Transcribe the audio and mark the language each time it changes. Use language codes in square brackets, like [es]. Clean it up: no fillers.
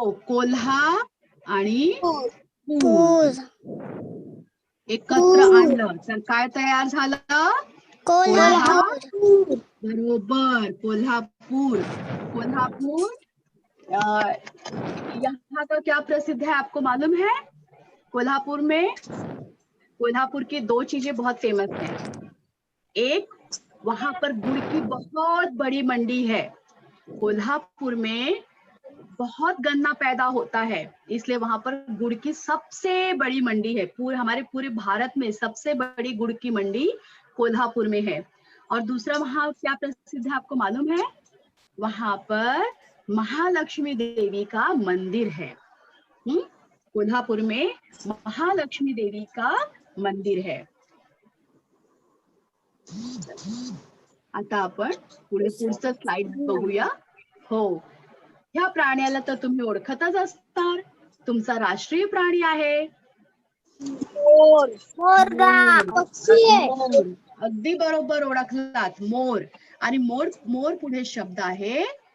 [mr] कोल्हा आणि पूर. एकत्र आणलं तर काय तयार झालं? कोल्हापूर. बरोबर, कोल्हापुर. [hi] कोल्हापुर यहाँ का क्या प्रसिद्ध है आपको मालूम है? कोल्हापुर में कोल्हापुर की दो चीजें बहुत फेमस हैं। एक, वहां पर गुड़ की बहुत बड़ी मंडी है। कोल्हापुर में बहुत गन्ना पैदा होता है, इसलिए वहां पर गुड़ की सबसे बड़ी मंडी है। हमारे पूरे भारत में सबसे बड़ी गुड़ की मंडी कोल्हापुर में है। और दूसरा वहां क्या प्रसिद्ध है आपको मालूम है? वहां पर महालक्ष्मी देवी का मंदिर है। कोल्हापुर में महालक्ष्मी देवी का मंदिर है। [mr] आता आपण पुढचं स्लाइड बघूया. हो, ह्या प्राण्याला तर तुम्ही ओळखतच असणार. तुमचा राष्ट्रीय प्राणी आहे मोर. पक्षी आहे. अगदी बरोबर ओळखलात, मोर. आणि मोर पुढे शब्द आहे